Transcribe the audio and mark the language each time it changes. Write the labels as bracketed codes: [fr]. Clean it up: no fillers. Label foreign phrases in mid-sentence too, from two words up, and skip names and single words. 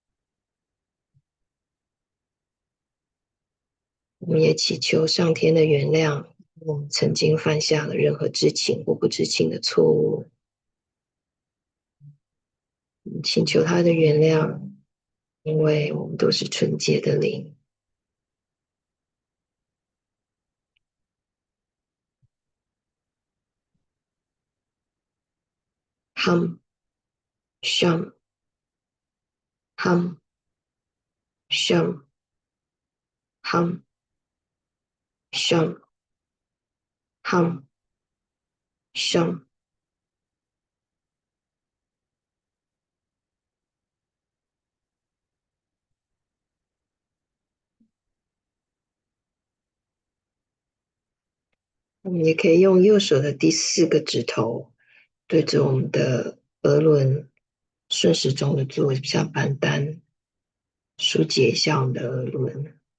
[zh] 我们也祈求上天的原谅，我们曾经犯下了任何知情或不知情的错误，请求他的原谅，因为我们都是纯洁的灵。 Hum, shum, hum, shum, hum, shum, hum, shum。我们也可以用右手的第4个指头对着我们的额轮，顺时钟的做一下板单，疏解一下我们的额轮。